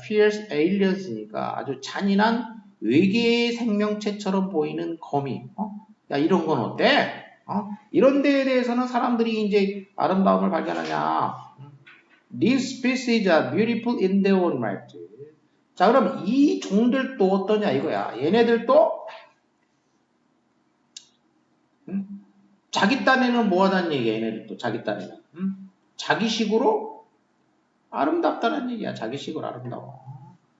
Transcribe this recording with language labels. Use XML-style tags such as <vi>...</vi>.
<en>fierce aliens</en> <ko>니까 아주 잔인한 외계의 생명체처럼 보이는 거미. 야, 이런 건 어때? 이런 데에 대해서는 사람들이 이제 아름다움을 발견하냐.</ko> <en>These species are beautiful in their own right.</en> <ko>자, 그럼 이 종들도 어떠냐 이거야. 얘네들도 자기 딴에는 뭐 하다는 얘기야. 얘네들도 자기 딴에는. 자기식으로 아름답다는 얘기야. 자기식으로 아름다워.</ko>